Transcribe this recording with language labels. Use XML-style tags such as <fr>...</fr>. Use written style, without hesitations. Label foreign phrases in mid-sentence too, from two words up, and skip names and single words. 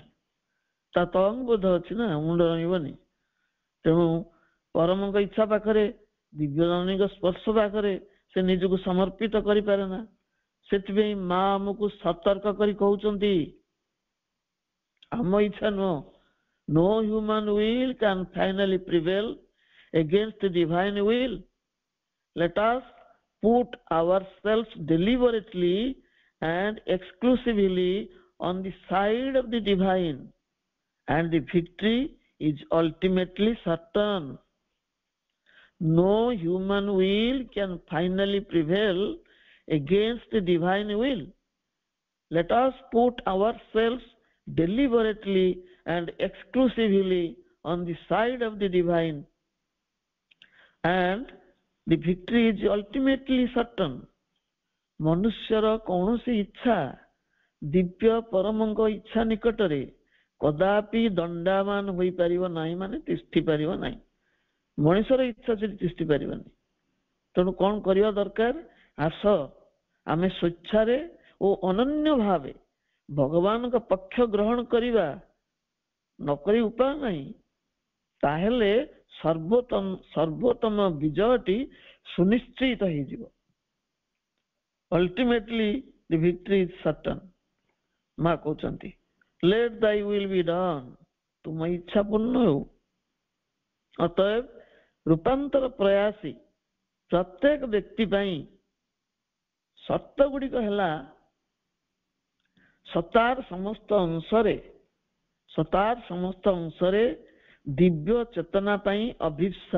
<or>ତା ତଳଙ୍ଗବୋଧ ଅଛି ନା, ମୁଣ୍ଡ ରହିବନି। ତେଣୁ ପରମଙ୍କ ଇଚ୍ଛା ପାଖରେ, ଦିବ୍ୟ ଜନନୀଙ୍କ ସ୍ପର୍ଶ ପାଖରେ ସେ ନିଜକୁ ସମର୍ପିତ କରିପାରେ ନା। ସେଥିପାଇଁ ମା ଆମକୁ ସତର୍କ କରି କହୁଛନ୍ତି, ଆମ ଇଚ୍ଛା ନୁହଁ,</or> <en>no human will can finally prevail against the divine will. Let us put ourselves deliberately and exclusively on the side of the divine, and the victory is ultimately certain. No human will can finally prevail against the divine will. Let us put ourselves deliberately and exclusively on the side of the divine, and the victory is ultimately certain.</en> <or>ମନୁଷ୍ୟର କୌଣସି ଇଚ୍ଛା ଦିବ୍ୟ ପରମଙ୍କ ଇଚ୍ଛା ନିକଟରେ କଦାପି ଦଣ୍ଡାମାନ ହୋଇପାରିବ ନାହିଁ, ମାନେ ତିଷ୍ଠି ପାରିବ ନାହିଁ। ମଣିଷର ଇଚ୍ଛା ସେଠି ତିଷ୍ଠି ପାରିବନି। ତେଣୁ କଣ କରିବା ଦରକାର? ଆସ ଆମେ ସ୍ୱଚ୍ଛାରେ ଓ ଅନନ୍ୟ ଭାବେ ଭଗବାନଙ୍କ ପକ୍ଷ ଗ୍ରହଣ କରିବା। ନକରି ଉପାୟ ନାହିଁ। ତାହେଲେ ସର୍ବୋତ୍ତମ ବିଜୟଟି ସୁନିଶ୍ଚିତ ହେଇଯିବ।</or> <en>Ultimately the victory is certain.</en> <or>ମା କହୁଛନ୍ତି,</or> <en>let thy will be done.</en> <or>ତୁମ ଇଚ୍ଛା ପୂର୍ଣ୍ଣ ହେଉ। ଅତଏବ ରୂପାନ୍ତର ପ୍ରୟାସୀ ପ୍ରତ୍ୟେକ ବ୍ୟକ୍ତି ପାଇଁ ସର୍ତ୍ତ ଗୁଡ଼ିକ ହେଲା, ସତାର ସମସ୍ତ ଅଂଶରେ ଦିବ୍ୟ ଚେତନା ପାଇଁ ଅଭିପ୍ସା।</or>